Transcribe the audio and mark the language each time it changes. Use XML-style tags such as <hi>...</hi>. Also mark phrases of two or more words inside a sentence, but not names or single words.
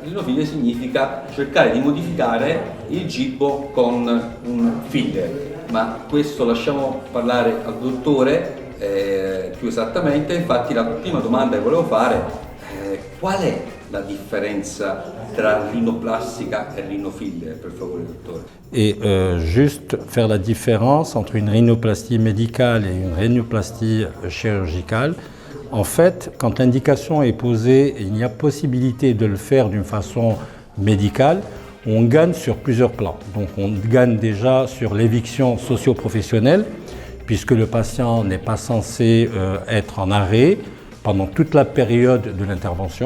<it>Rinofiller significa cercare di modificare il gibbo con un filler, ma questo lasciamo parlare al dottore più esattamente. Infatti la prima domanda che volevo fare qual è la differenza tra rhinoplastica et rhinofiller, per favore, dottore?</it> <fr>Et juste faire la différence entre une rhinoplastie médicale et une rhinoplastie chirurgicale. En fait, quand l'indication est posée et il y a possibilité de le faire d'une façon médicale, on gagne sur plusieurs plans. Donc on gagne déjà sur l'éviction socio-professionnelle, puisque le patient n'est pas censé être en arrêt pendant toute la période de l'intervention.</fr>